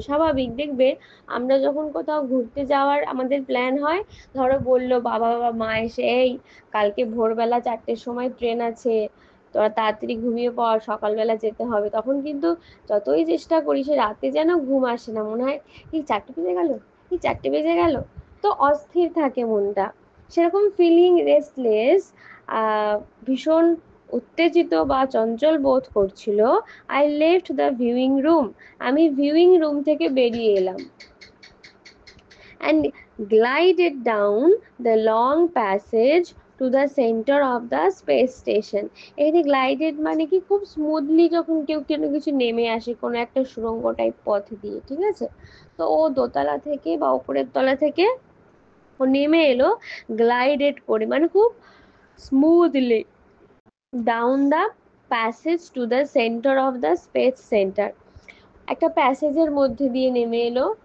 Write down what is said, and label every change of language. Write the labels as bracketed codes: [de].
[bn] স্বাভাবিক, দেখবে আমরা যখন কোথাও ঘুরতে যাওয়ার আমাদের প্ল্যান হয়, ধরো বললো বাবা বা মা এসে, এই কালকে ভোরবেলা 4টের সময় ট্রেন আছে, তোরা তাড়াতাড়ি ঘুমিয়ে পড়, সকালবেলা যেতে হবে, তখন কিন্তু যতই চেষ্টা করি সে রাতে যেন ঘুম আসে না, মনে হয় এই 4টে বেজে গেল, এই 4টে বেজে গেল, তো অস্থির থাকে মনটা। সেরকম ফিলিং রেস্টলেস, ভীষণ উত্তেজিত বা চঞ্চল বোধ করছিল। [en] I left the viewing room, [bn] আমি ভিউইং রুম থেকে বেরিয়ে এলাম। [en] and glided down the long passage to the center of the space station. [bn] এখানে গ্লাইডেড মানে কি, খুব স্মুথলি যখন কেউ কোনো কিছু নেমে আসে কোনো একটা সুড়ঙ্গ টাইপ পথ দিয়ে, ঠিক আছে? তো ও দোতলা থেকে বা উপরের তলা থেকে ও নেমে এলো গ্লাইডেড করে, মানে খুব smoothly, [en] down the passage to the centre of the space centre, [bn] একটা প্যাসেজের মধ্যে দিয়ে নেমে এলো।